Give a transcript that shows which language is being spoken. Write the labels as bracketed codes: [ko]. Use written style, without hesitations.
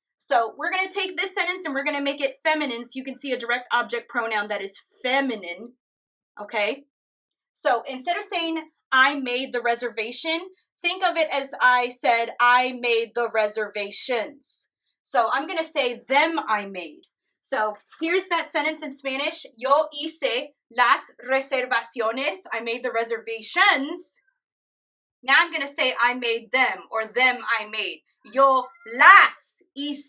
[en] So we're going to take this sentence and we're going to make it feminine so you can see a direct object pronoun that is feminine. Okay? So instead of saying I made the reservation, think of it as I said I made the reservations. So I'm going to say them I made. So here's that sentence in Spanish. [es] Yo hice las reservaciones. [en] I made the reservations. Now I'm going to say I made them or them I made. [es] Yo las hice.